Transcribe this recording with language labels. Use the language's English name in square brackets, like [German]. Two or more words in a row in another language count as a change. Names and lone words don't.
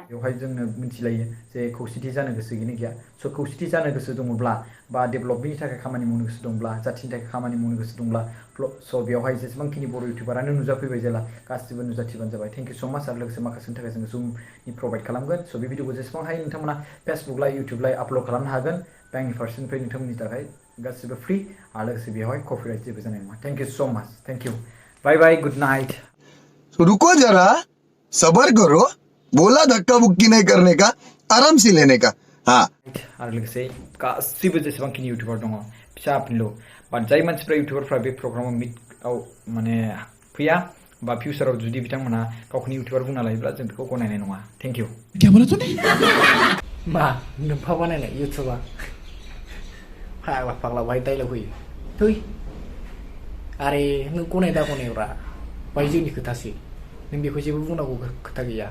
[Bodo] बेवहाय जोंनो मिथिलायो जे खौसेथि जानो गोसो गैया गैया। स' खौसेथि जानो गोसो दङब्ला बा डेभेलपमेन्टनि थाखाय खामानि मावनो गोसो दंब्ला जाथिनि थाखाय खामानि मावनो गोसो दंब्ला स' बेवहाय जेसेबांखिनि बर' इउटुबारानो नुजाफैबाय जेला गासिबो नुजाथिबानो जाबाय। [English] thank you so much [Bodo] आरो लोगोसे माखासेनि थाखाय जोङो जुमनि प्रभाइड खालामगोन। स' बे भिडिअखौ जेसेबां हायो नोंथांमोना [English] Facebook live YouTube live upload [Bodo] खालामनो हागोन। आंनि फारसेनिफ्राय नोंथांमोननि थाखाय गासिबो फ्रि आरो लोगोसे बेवहाय कपिराइट जेबो जानाय नङा। [English] thank you so much thank you bye bye good night. [Hindi] रुको जरा सबर करो बोला धक्का बुक्की नहीं करने का आराम से लेने का हाँ [Bodo] आरो लोगोसे गासिबो जेसेबांखिनि इउटुबार दङ फिसा फिनलु बा जाय मानसिफ्रा इउटुबारफ्रा बे प्रग्रामाव मिटआव माने फैया बा फिउचाराव जुदि बिथांमोना गावखौनो इउटुबार बुंना लायोब्ला जों बेखौ गनायनाय नङा। [English] thank you. [Bodo] मा नोंफा बानायनाय इउटुबा फाग्ला फाग्ला बाहाय डायलग होयो थै आरे नों गनाय दा गनायब्रा बाय जोंनि खोथासो नों बेखौ जेबो बुंनांगौ खोथा गैया।